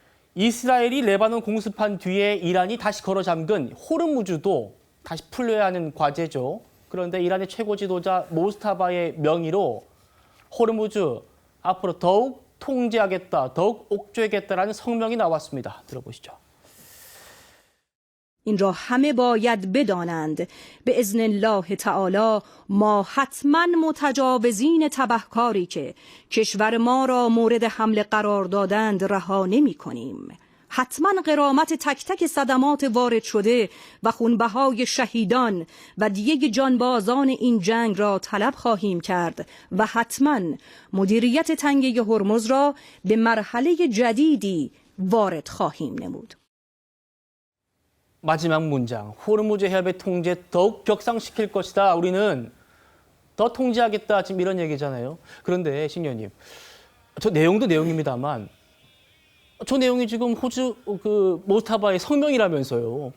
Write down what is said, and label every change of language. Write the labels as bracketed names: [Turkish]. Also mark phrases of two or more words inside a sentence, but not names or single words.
[Korean] 이스라엘이 레바논 공습한 뒤에 이란이 다시 걸어 잠근 호르무즈도 다시 풀려야 하는 과제죠. 그런데 이란의 최고 지도자 모스타바의 명의로 호르무즈 앞으로 더욱 통제하겠다, 더욱 옥죄하겠다라는 성명이 나왔습니다. 들어보시죠. [Persian] این را همه باید بدانند به اذن الله تعالی ما حتما متجاوزین تبهکاری که کشور ما را مورد حمله قرار دادند رها نمی کنیم. حتما غرامت تک تک صدمات وارد شده و خونبهای شهیدان و دیگ جانبازان این جنگ را طلب خواهیم کرد و حتما مدیریت تنگه هرمز را به مرحله جدیدی وارد خواهیم نمود. [Korean] 마지막 문장, 호르무즈 해협의 통제 더욱 격상시킬 것이다. 우리는 더 통제하겠다. 지금 이런 얘기잖아요. 그런데 신녀님, 저 내용도 내용입니다만 저 내용이 지금 호주 모스타바의 성명이라면서요.